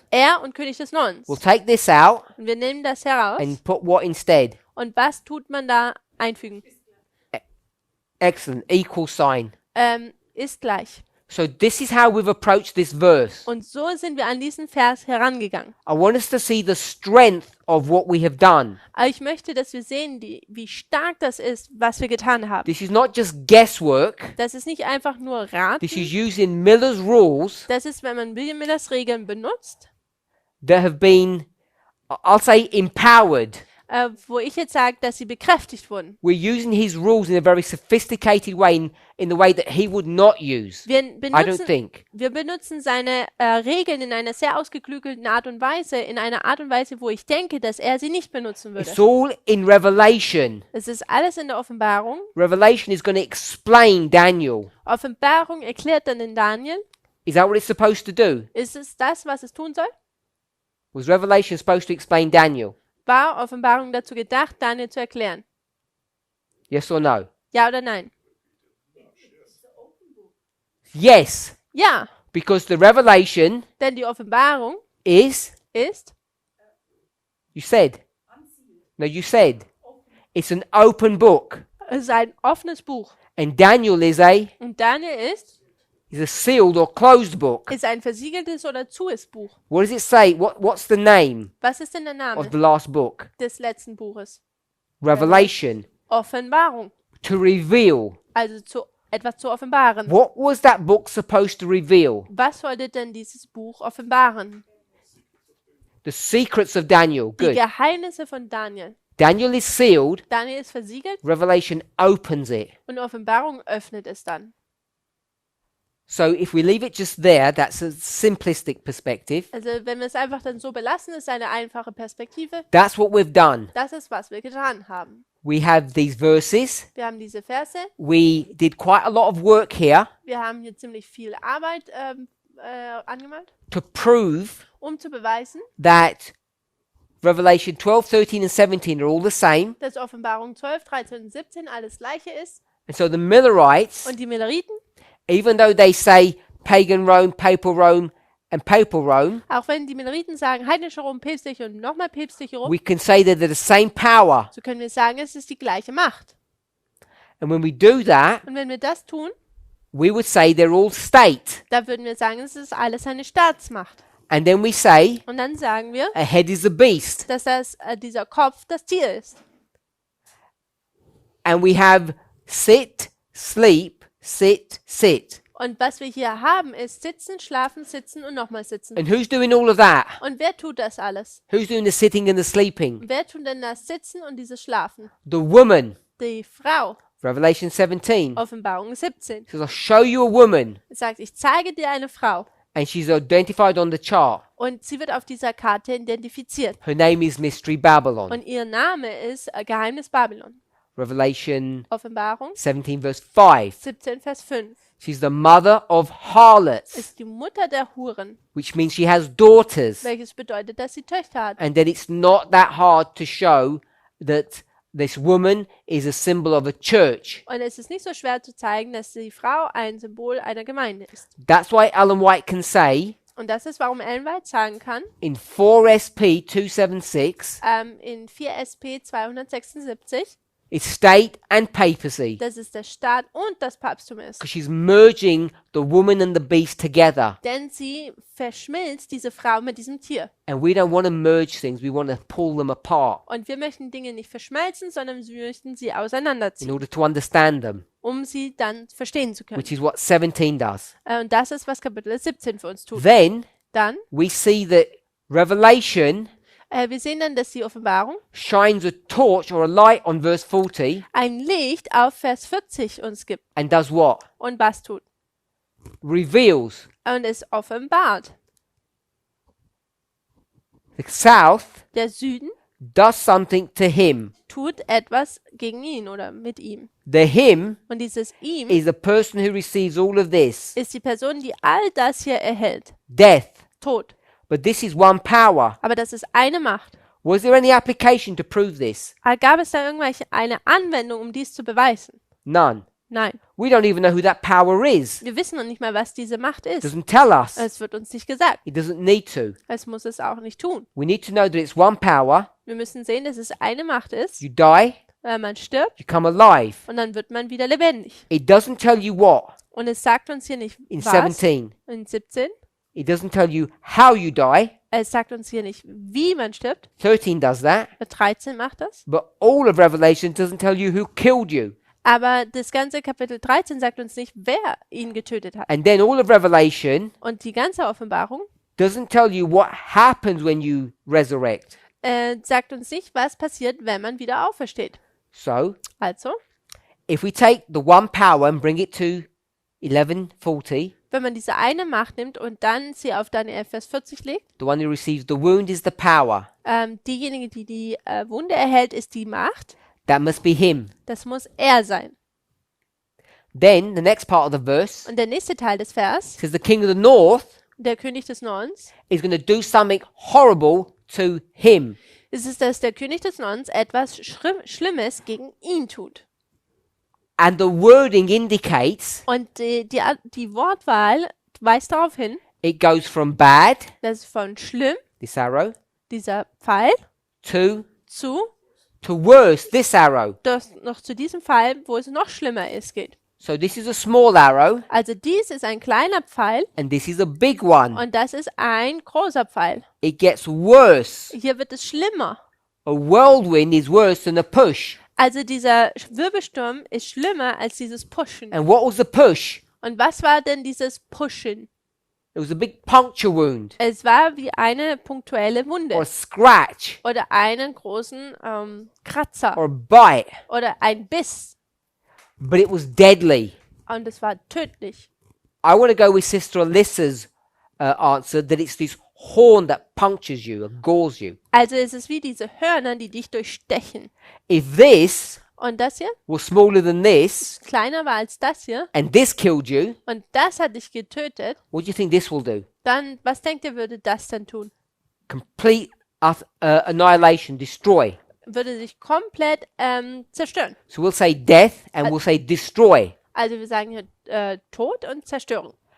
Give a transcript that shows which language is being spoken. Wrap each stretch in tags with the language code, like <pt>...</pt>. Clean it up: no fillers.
<de>Er und König des Nordens.</de> <en>We'll take this out</en> <de>Und wir nehmen das heraus.</de> <en>and put what instead?</en> <de>Und was tut man da einfügen?</de> <en>Excellent. Equal sign.</en> <de>Ist gleich.</de> <en>So this is how we've approached this verse.</en> <de>Und so sind wir an diesen Vers herangegangen.</de> <en>I want us to see the strength of what we have done.</en> <de>Aber ich möchte, dass wir sehen, wie stark das ist, was wir getan haben.</de> <en>This is not just guesswork.</en> <de>Das ist nicht einfach nur Raten.</de> <en>This is using Miller's rules</en> <de>Das ist, wenn man William Millers Regeln benutzt,</de> <en>that have been, I'll say, empowered.</en> <de>wo ich jetzt sage, dass sie bekräftigt wurden.</de> <en>We're using his rules in a very sophisticated way, in the way that he would not use.</en> <de>Wir</de> <en>I don't think.</en> <de>benutzen seine Regeln in einer sehr ausgeklügelten Art und Weise, in einer Art und Weise, wo ich denke, dass er sie nicht benutzen würde.</de> <en>It's all in Revelation.</en> <de>Es ist alles in der Offenbarung.</de> <en>Revelation is going to explain Daniel.</en> <de>Offenbarung erklärt dann in Daniel.</de> <en>Is that what it's supposed to do?</en> <de>Ist es das, was es tun soll?</de> <en>Was Revelation supposed to explain Daniel?</en> <de>War Offenbarung dazu gedacht, Daniel zu erklären?</de> <en>Yes or no?</en> <de>Ja oder nein?</de> <en>Yes,</en> <de>Ja,</de> <en>because the revelation</en> <de>denn die Offenbarung</de> <en>is,</en> <de>ist,</de> <en>you said. No, you said. It's an open book.</en> <de>es ist ein offenes Buch.</de> <en>And Daniel is</en> <de>Und Daniel</de> <en>a sealed or closed book.</en> <de>ist ein versiegeltes oder zues Buch.</de> <en>What does it say? What's the name</en> <de>Was ist denn der</de> <en>of</en> <de>Name</de> <en>the last book?</en> <de>des letzten Buches?</de> <en>Revelation.</en> <de>Offenbarung.</de> <en>To reveal.</en> <de>Also etwas zu offenbaren.</de> <en>What was that book supposed to reveal?</en> <de>Was sollte denn dieses Buch offenbaren?</de> <en>The secrets of Daniel.</en> <de>Die</de> <en>Good.</en> <de>Geheimnisse von Daniel.</de> <en>Daniel is sealed.</en> <de>Daniel ist versiegelt</de> <en>Revelation opens it.</en> <de>und Offenbarung öffnet es dann.</de> <en>So if we leave it just there, that's a simplistic perspective.</en> <de>Also wenn wir es einfach dann so belassen, ist eine einfache Perspektive.</de> <en>That's what we've done.</en> <de>Das ist, was wir getan haben.</de> <en>We have these verses.</en> <de>Wir haben diese Verse.</de> <en>We did quite a lot of work here</en> <de>Wir haben hier ziemlich viel Arbeit angemalt,</de> <en>to prove</en> <de>um zu beweisen,</de> <en>that Revelation 12, 13 and 17 are all the same.</en> <de>dass Offenbarung 12, 13 und 17 alles gleiche ist.</de> <en>And so the Millerites,</en> <de>Und die Milleriten,</de> <en>even though they say pagan Rome, and papal Rome,</en> <de>auch wenn die Milleriten sagen, heidnische Rom, päpstliche und nochmal päpstliche Rom,</de> <en>we can say that they're the same power.</en> <de>so können wir sagen, es ist die gleiche Macht.</de> <en>And when we do that,</en> <de>Und wenn wir das tun,</de> <en>we would say they're all state.</en> <de>da würden wir sagen, es ist alles eine Staatsmacht.</de> <en>And then we say</en> <de>Und dann sagen wir,</de> <en>a head is a beast.</en> <de>dass dieser Kopf das Tier ist.</de> <en>And we have sit, sleep, sit, sit.</en> <de>Und was wir hier haben, ist sitzen, schlafen, sitzen und nochmal sitzen.</de> <en>And who's doing all of that?</en> <de>Und wer tut das alles?</de> <en>Who's doing the sitting and the sleeping?</en> <de>Wer tut denn das Sitzen und dieses Schlafen?</de> <en>The woman.</en> <de>Die Frau.</de> <en>Revelation 17.</en> <de>Offenbarung 17.</de> <en>It says, I'll show you a woman.</en> <de>Es sagt, ich zeige dir eine Frau.</de> <en>And she's identified on the chart.</en> <de>Und sie wird auf dieser Karte identifiziert.</de> <en>Her name is Mystery Babylon.</en> <de>Und ihr Name ist Geheimnis Babylon.</de> <en>Revelation</en> <de>Offenbarung</de> <en>17 verse 5.</en> <de>17, Vers 5.</de> <en>She's the mother of harlots,</en> <de>Ist die Mutter der Huren,</de> <en>which means she has daughters.</en> <de>welches bedeutet, dass sie Töchter hat.</de> <en>And then it's not that hard to show that this woman is a symbol of a church.</en> <de>Und es ist nicht so schwer zu zeigen, dass die Frau ein Symbol einer Gemeinde ist.</de> <en>That's why Ellen White can say</en> <de>Und das ist, warum Ellen White sagen kann,</de> <en>in 4SP 276,</en> <de>in 4 SP 276,</de> <en>it's state and papacy.</en> <de>dass es der Staat und das Papsttum ist.</de> <en>Because she's merging the woman and the beast together.</en> <de>Denn sie verschmilzt diese Frau mit diesem Tier.</de> <en>And we don't want to merge things, we want to pull them apart</en> <de>Und wir möchten Dinge nicht verschmelzen, sondern wir möchten sie</de> <en>in</en> <de>auseinanderziehen,</de> <en>order to understand them,</en> <de>um sie dann verstehen zu können.</de> <en>which is what 17 does.</en> <de>Und das ist, was Kapitel 17 für uns tut.</de> <en>Then</en> <de>Dann,</de> <en>we see that Revelation</en> <de>wir sehen dann, dass die Offenbarung</de> <en>shines a torch or a light on verse 40</en> <de>ein Licht auf Vers 40 uns gibt.</de> <en>and does what?</en> <de>Und was tut?</de> <en>Reveals.</en> <de>Und es offenbart.</de> <en>The south</en> <de>Der Süden</de> <en>does something to him.</en> <de>tut etwas gegen ihn oder mit ihm.</de> <en>The him</en> <de>Und dieses ihm</de> <en>is the person who receives all of this.</en> <de>ist die Person, die all das hier erhält.</de> <en>Death.</en> <de>Tod.</de> <en>But this is one power.</en> <de>Aber das ist eine Macht.</de> <en>Was there any application to prove this?</en> <de>Gab es da eine Anwendung, um dies zu beweisen?</de> <en>None.</en> <de>Nein.</de> <en>We don't even know who that power is.</en> <de>Wir wissen noch nicht mal, was diese Macht ist.</de> <en>Doesn't tell us.</en> <de>Es wird uns nicht gesagt.</de> <en>It doesn't need to.</en> <de>Es muss es auch nicht tun.</de> <en>We need to know that it's one power.</en> <de>Wir müssen sehen, dass es eine Macht ist.</de> <en>You die,</en> <de>Man stirbt</de> <en>you come alive.</en> <de>und dann wird man wieder lebendig.</de> <en>It doesn't tell you what</en> <de>Und es sagt uns hier nicht,</de> <en>in</en> <de>was.</de> <en>17.</en> <de>In 17.</de> <en>It doesn't tell you how you die.</en> <de>Es sagt uns hier nicht, wie man stirbt.</de> <en>13 does that.</en> <de>13 macht das.</de> <en>But all of Revelation doesn't tell you who killed you.</en> <de>Aber das ganze Kapitel 13 sagt uns nicht, wer ihn getötet hat.</de> <en>And then all of Revelation</en> <de>Und die ganze Offenbarung</de> <en>doesn't tell you what happens when you resurrect.</en> <de>sagt uns nicht, was passiert, wenn man wieder aufersteht.</de> <en>So,</en> <de>Also,</de> <en>if we take the one power and bring it to 11:40,</en> <de>wenn man diese eine Macht nimmt und dann sie auf Daniel Vers 40 legt,</de> <en>the one who receives the wound is the power.</en> <de>diejenige, die die Wunde erhält, ist die Macht.</de> <en>That must be him.</en> <de>Das muss er sein.</de> <en>Then the next part of the verse</en> <de>Und der nächste Teil des Vers,</de> <en>says the king of the north</en> <de>der König des Nordens,</de> <en>is going to do something horrible to him.</en> <de>ist es, dass der König des Nordens etwas Schlimmes gegen ihn tut.</de> <en>And the wording indicates</en> <de>Und die Wortwahl weist darauf hin,</de> <en>it goes from bad,</en> <de>dass von schlimm,</de> <en>this arrow,</en> <de>dieser Pfeil,</de> <en>to</en> <de>zu</de> <en>worse, this arrow.</en> <de>das noch zu diesem Fall, wo es noch schlimmer ist, geht.</de> <en>So this is a small arrow</en> <de>Also dies ist ein kleiner Pfeil</de> <en>and this is a big one.</en> <de>und das ist ein großer Pfeil.</de> <en>It gets worse.</en> <de>Hier wird es schlimmer.</de> <en>A whirlwind is worse than a push.</en> <de>Also dieser Wirbelsturm ist schlimmer als dieses Pushen.</de> <en>And what was the push?</en> <de>Und was war denn dieses Pushen?</de> <en>It was a big puncture wound</en> <de>Es war wie eine punktuelle</de> <en>or a</en> <de>Wunde</de> <en>scratch</en> <de>oder einen großen Kratzer</de> <en>or a bite,</en> <de>oder ein Biss.</de> <en>but it was deadly.</en> <de>Und es war tödlich.</de> <en>I want to go with Sister Alyssa's answer that it's this horn that punctures you or gores you.</en> <de>Also es ist wie diese Hörner, die dich durchstechen.</de> <en>If this</en> <de>Und das hier</de> <en>was smaller than this</en> <de>kleiner war als das hier</de> <en>and this killed you,</en> <de>und das hat dich getötet,</de> <en>what do you think this will do?</en> <de>dann, was denkt ihr, würde das denn tun?</de> <en>Complete annihilation, destroy.</en> <de>Würde sich komplett zerstören.</de> <en>So we'll say death and we'll say destroy.</en> <de>Also wir sagen hier Tod und Zerstörung.</de>